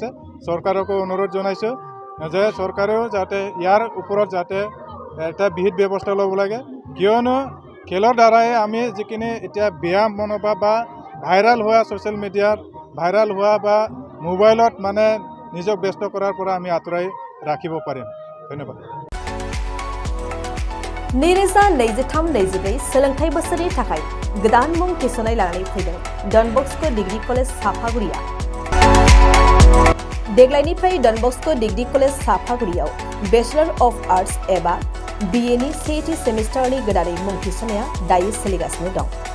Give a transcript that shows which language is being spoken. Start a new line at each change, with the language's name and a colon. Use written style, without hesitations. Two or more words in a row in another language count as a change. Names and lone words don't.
Assamese: চৰকাৰকো অনুৰোধ জনাইছোঁ যে চৰকাৰেও যাতে ইয়াৰ ওপৰত যাতে এটা বিহিত ব্যৱস্থা ল'ব লাগে, কিয়নো খেলৰ দ্বাৰাই আমি যিখিনি এতিয়া ব্যায়াম মনোভাৱ বা ভাইৰাল হোৱা ছ'চিয়েল মিডিয়াত ভাইৰাল হোৱা বা মোবাইলত মানে নিজক ব্যস্ত কৰাৰ পৰা আমি আঁতৰাই ৰাখিব পাৰিম ধন্যবাদ
Bodo: नैरोजा 23-24 सोलोंथाइ बोसोरनि थाखाय गोदान मुं थिसननाय लानानै फैदों डन बस्क' डिग्री कलेज साफागुरिया देग्लायनिफ्राय डन बस्क' डिग्री कलेज साफागुरियाव बेचलर अफ आर्ट्स एबा BA नि सेथि सेमिस्टारनि गोदानै मुं थिसननाया दायो सोलिगासिनो दं